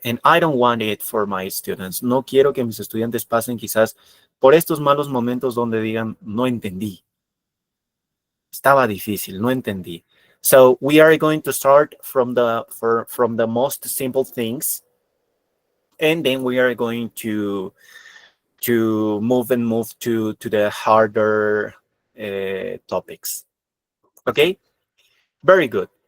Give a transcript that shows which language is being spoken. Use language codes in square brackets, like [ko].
[en] And I don't want it for my students. [es] No quiero que mis estudiantes pasen quizás por estos malos momentos donde digan, no entendí. Estaba difícil, no entendí. [en] So we are going to start from the most simple things, and then we are going to move to the harder topics. Okay? Very good.